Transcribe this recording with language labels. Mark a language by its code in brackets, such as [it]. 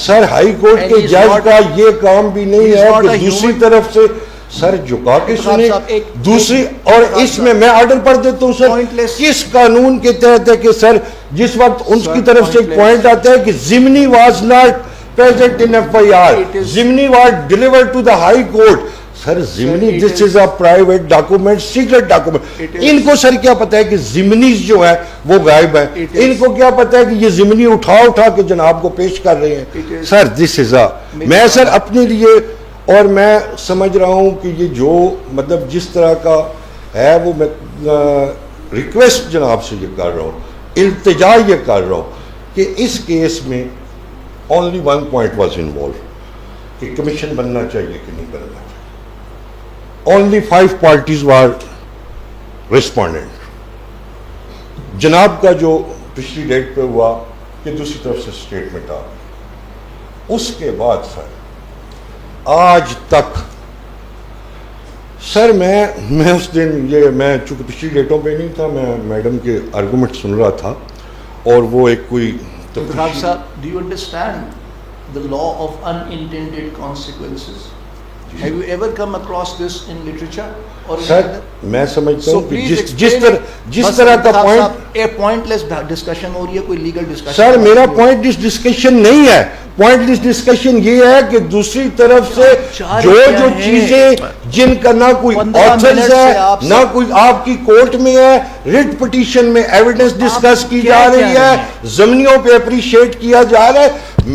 [ur] سر high court کے جج کا یہ کام بھی نہیں ہے کہ دوسری طرف سے سر جھکا کے سنے. دوسری اور اس میں آرڈر پڑھ دیتا ہوں سر, کس قانون کے تحت ہے کہ سر جس وقت ان کی طرف سے ایک پوائنٹ آتا ہے کہ ضمنی [en] was not present in FIR, [ur] ضمنی [en] was delivered to the high court. Sir ضمنی this is a private document, secret document. [ur] ان کو سر کیا پتا ہے کہ ضمنی جو ہے وہ غائب ہے, ان کو کیا پتا ہے کہ یہ ضمنی اٹھا کے جناب کو پیش کر رہے ہیں. سر [en] this is a [ur] میں سر اپنے لیے, اور میں سمجھ رہا ہوں کہ یہ جو مطلب جس طرح کا ہے وہ میں ریکویسٹ جناب سے یہ کر رہا ہوں, التجا یہ کر رہا ہوں کہ اس کیس میں [en] only one point was involved [ur] کہ کمیشن بننا چاہیے کہ نہیں بننا چاہیے. [en] Only 5 parties were respondent. [ur] جناب کا جو پچھلی ڈیٹ پہ ہوا کہ دوسری طرف سے اسٹیٹمنٹ آ گئی, اس کے بعد سر آج تک سر میں اس دن یہ میں چونکہ پچھلی ڈیٹوں پہ نہیں تھا, میں میڈم کے آرگومنٹ سن رہا تھا, اور وہ ایک کوئی [en] صاحب, do you understand the law of unintended consequences? Have you ever come across this in literature? [ur] سر میں سمجھتا ہوں کہ جس طرح کا پوائنٹ ایک پوائنٹ لیس ڈسکشن ہو رہی ہے, کوئی لیگل ڈسکشن. سر میرا پوائنٹ ڈسکشن نہیں ہے, پوائنٹ ڈسکشن یہ ہے کہ دوسری طرف سے جو چیزیں جن کا نہ کوئی آتھرز ہے نہ کوئی آپ کی کورٹ میں ہے, ریٹ پٹیشن میں ایویڈنس ڈسکس کی جا رہی ہے, ضمنیوں پہ اپریشیٹ کیا جا رہا ہے.